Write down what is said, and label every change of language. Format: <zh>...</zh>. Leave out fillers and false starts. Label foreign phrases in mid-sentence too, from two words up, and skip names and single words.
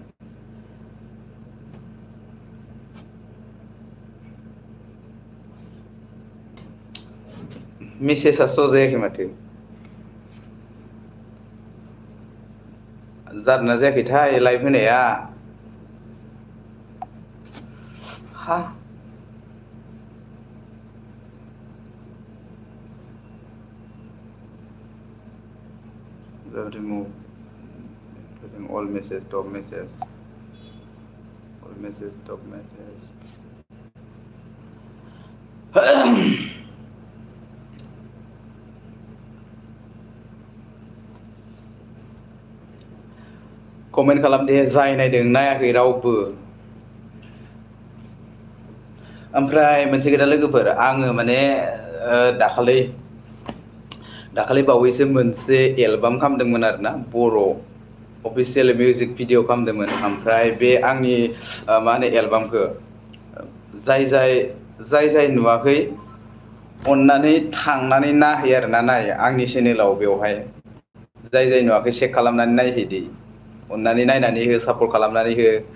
<brx>मेसेजआ श' जायाखै माथो जादोंना जायाखैथाय लाइभ होनाया हा</brx> <en>remove all message stop message all message stop message</en> <brx>कमेन्ट खालाम दे जाय नायदों नायाखै रावबो ओमफ्राय मोनसे खोथा लोगोफोर आङो माने दाखालि बावैसो मोनसे एलबाम खालामदोंमोन आरोना बर' अफिसियेल मिउजिक भिडिअ खालामदोंमोन ओमफ्राय बे आंनि मा होनो एलबामखौ जाय नुवाखै अननानै थांनानै नायहै आरोना नाय आंनि चेनेलाव बेवहाय जाय नुवाखै चेक खालामनानै नायहैदो अननानै नायनानै हो सापर्ट खालामनानै हो</brx>